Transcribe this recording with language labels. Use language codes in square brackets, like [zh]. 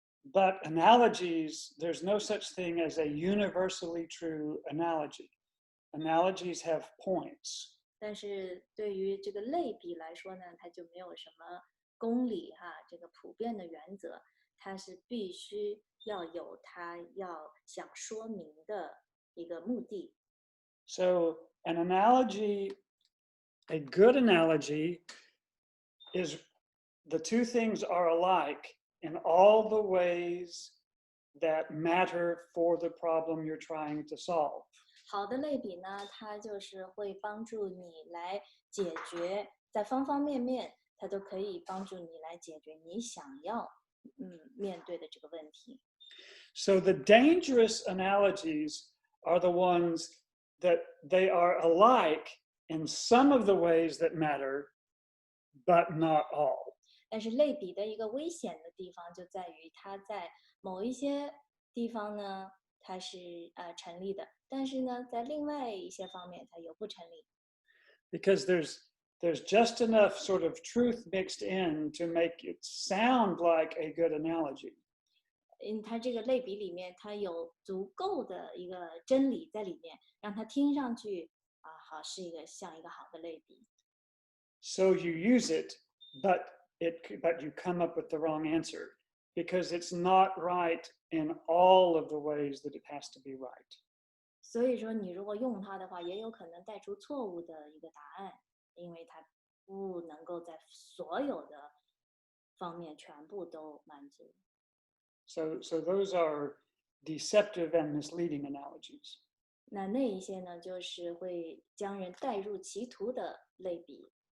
[en] But analogies, there's no such thing as a universally true analogy. Analogies have points. [zh] 但是对于这个类比来说呢，它就没有什么公理哈，这个普遍的原则，它是必须要有它要想说明的一个目的。 [en] So an analogy, a good analogy, is the two things are alike in all the ways that matter for the problem you're trying to solve. [zh] 好的类比呢，它就是会帮助你来解决，在方方面面，它都可以帮助你来解决你想要面对的这个问题。 [en] So the dangerous analogies are the ones that they are alike in some of the ways that matter, but not all. [zh] 但是类比的一个危险的地方就在于，它在某一些地方呢，它是成立的，但是呢，在另外一些方面它又不成立。 [en] Because there's just enough sort of truth mixed in to make it sound like a good analogy. [zh] 它这个类比里面，它有足够的一个真理在里面，让它听上去好是像一个好的类比。 [en] So you use it, but you come up with the wrong answer because it's not right in all of the ways that it has to be right. [zh] 所以说，你如果用它的话，也有可能带出错误的一个答案，因为它不能够在所有的方面全部都满足。 [en] So those are deceptive and misleading analogies. [zh] 那一些呢，就是会将人带入歧途的类比。